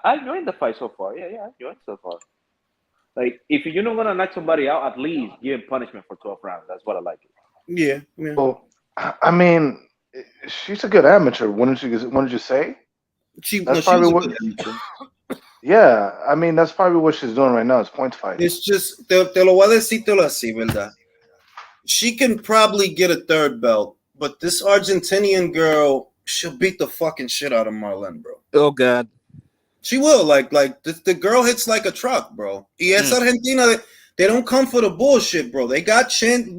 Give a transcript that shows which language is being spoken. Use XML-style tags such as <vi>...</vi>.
<en>I enjoyed the fight so far. Yeah, I enjoyed it so far. Like, if you're not gonna knock somebody out, at least give him punishment for 12 rounds. That's what I like. Yeah. Well, I mean, she's a good amateur. What did you say? That's probably what. Yeah, I mean, that's probably what she's doing right now. It's point fighting. It's just</en> <es>te lo voy a decírtelo así, ¿verdad?</es> <en>She can probably get a third belt, but this Argentinian girl, she'll beat the fucking shit out of Marlene, bro. Oh God. She will, like the girl hits like a truck, bro.</en> <es>Y esa Argentina,</es> <en>they don't come for the bullshit, bro. They got chin.</en>